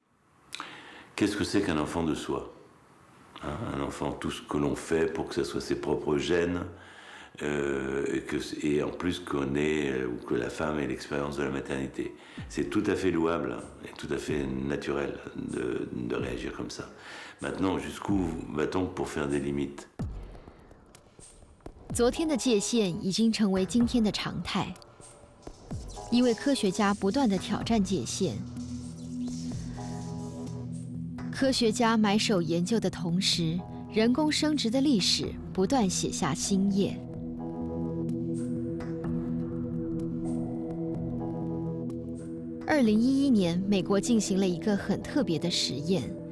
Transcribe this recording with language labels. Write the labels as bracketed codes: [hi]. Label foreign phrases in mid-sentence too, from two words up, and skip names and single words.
[fr] Qu'est-ce que c'est qu'un enfant de soi? Un enfant, tout ce que l'on fait pour que ce soit ses propres gènes, et en plus qu'on ait, ou que la femme ait l'expérience de la maternité. C'est tout à fait louable et tout à fait naturel de réagir comme ça. Maintenant, jusqu'où va-t-on pour faire des limites? [zh] 昨天的界限已经成为今天的常态，因为科学家不断地挑战界限。科学家埋首研究的同时，人工生殖的历史不断写下新页。2011年，美国进行了一个很特别的实验。